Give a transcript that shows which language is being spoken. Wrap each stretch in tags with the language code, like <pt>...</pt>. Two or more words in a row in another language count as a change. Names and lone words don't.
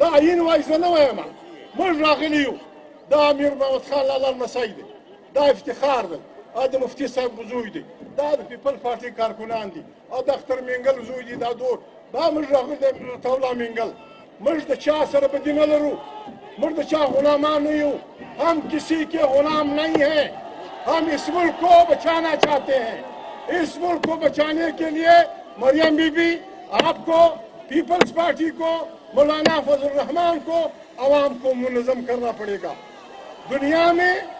<ps>آئین وایي زه نه وایم موږ راغلي یو دا امیر محمد خان لالا لمسی دی دا افتخار دی د مفتي صاحب زوی دی دا د پیپل پارټي کارکنان دي او د اختر منګل زوی دی دا دور دا موږ راغلي دی تولا منګل موږ د چا سره بدي نه لرو موږ د چا غلامان نه یو</ps> <ur>ہم کسی کے غلام نہیں ہیں ہم اس ملک کو بچانا چاہتے ہیں اس ملک کو بچانے کے لیے مریم بی بی آپ کو پیپلز پارٹی کو مولانا فضل الرحمان کو عوام کو منظم کرنا پڑے گا دنیا میں</ur>